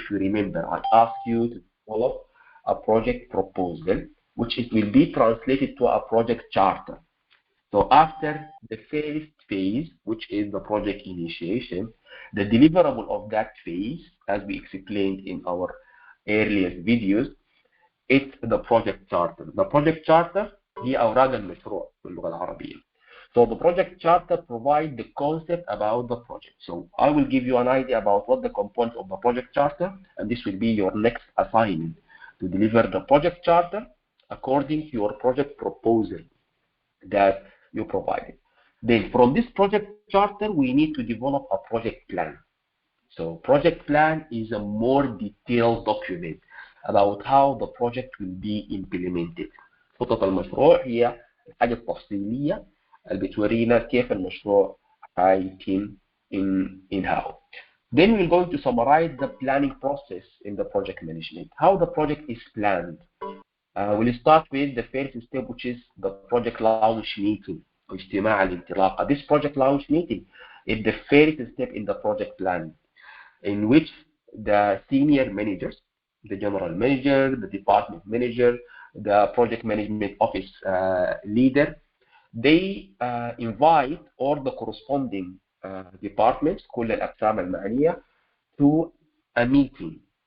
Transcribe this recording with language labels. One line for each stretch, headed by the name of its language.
English: If you remember, I asked you to develop a project proposal, which it will be translated to a project charter. So after the first phase, which is the project initiation, the deliverable of that phase, as we explained in our earlier videos, it's the project charter. The project charter
Arabic: هي أوراق المشروع باللغة العربية.
English: So the project charter provides the concept about the project. So I will give you an idea about what the components of the project charter, and this will be your next assignment to deliver the project charter according to your project proposal that you provided. Then from this project charter, we need to develop a project plan. So project plan is a more detailed document about how the project will be implemented.
Arabic: خطط المشروع هي الحاجة التفصيلية اللي بتورينا كيف المشروع هيتم
English: in how. Then we're going to summarize the planning process in the project management. How the project is planned. We'll start with the first step, which is the project launch meeting.
Arabic: اجتماع الانطلاقة.
English: This project launch meeting is the first step in the project plan, in which the senior managers, the general manager, the department manager, the project management office leader, they invite all the corresponding departments,
Arabic: كل الأقسام المعنية,
English: to a meeting,